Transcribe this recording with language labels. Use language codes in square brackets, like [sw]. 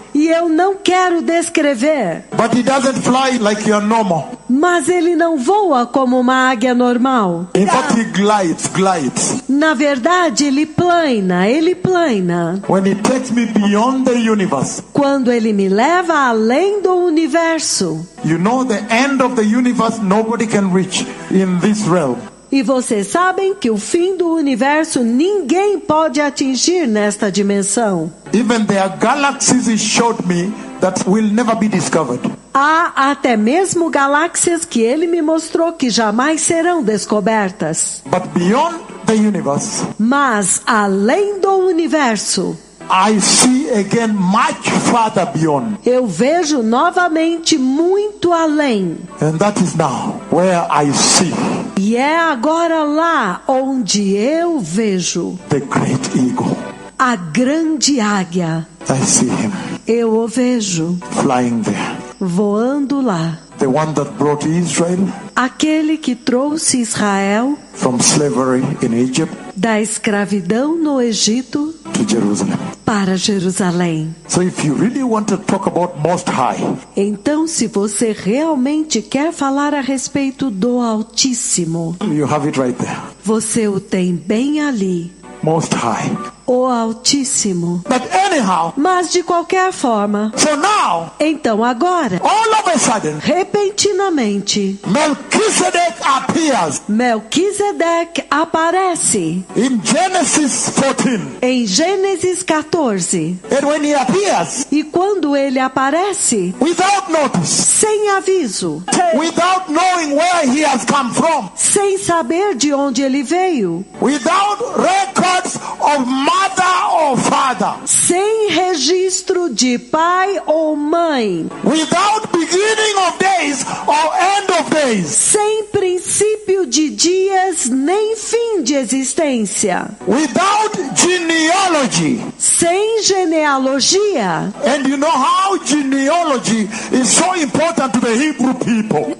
[pt] E eu não quero descrever, [en] but he doesn't fly like your normal. [pt] mas ele não voa como uma águia normal. [en] In fact, he glides. [pt] Na verdade, ele plana, ele plana. [en] When he takes me beyond the universe, [pt] Quando ele me leva além do universo. [en] you know the end of the universe nobody can reach in this realm. [pt] E vocês sabem que o fim do universo ninguém pode atingir nesta dimensão. [en] Even there are galaxies he showed me that will never be discovered. [pt] Há até mesmo galáxias que ele me mostrou que jamais serão descobertas. [en] But beyond the universe, [pt] Mas além do universo, [en] I see again much farther beyond. [pt] eu vejo novamente muito além. [en] And that is now where I see [pt] E é agora lá onde eu vejo [en] the great eagle. [pt] a grande águia. [en] I see him [pt] Eu o vejo [en] flying there. [pt] voando lá. [en] The one that brought Israel [pt] Aquele que trouxe Israel [en] from slavery in Egypt [pt] da escravidão no Egito [en] to Jerusalem. [pt] para Jerusalém. [en] So if you really want to talk about Most High, [pt] Então, se você realmente quer falar a respeito do Altíssimo, [en] you have it right there. [pt] você o tem bem ali, [en] Most High. [pt] o Altíssimo. [en] But anyhow, [pt] Mas de qualquer forma, [en] so now, [pt] então agora, [en] all of a sudden, [pt] repentinamente, [en] Melchizedek appears [pt] Melquisedeque aparece [en] in Genesis 14. [pt] em Gênesis 14. [en] And when he appears, [pt] E quando ele aparece, [en] without notice, [pt] sem aviso, [en] without knowing where he has come from, [pt] sem saber de onde ele veio, [en] without records of mother or father, [pt] sem registro de pai ou mãe, [en] without beginning of days or end of days, [pt] sem princípio de dias nem fim de existência, [en] without genealogy. [pt] sem genealogia. [en] And you know how genealogy is so important to the Hebrew people.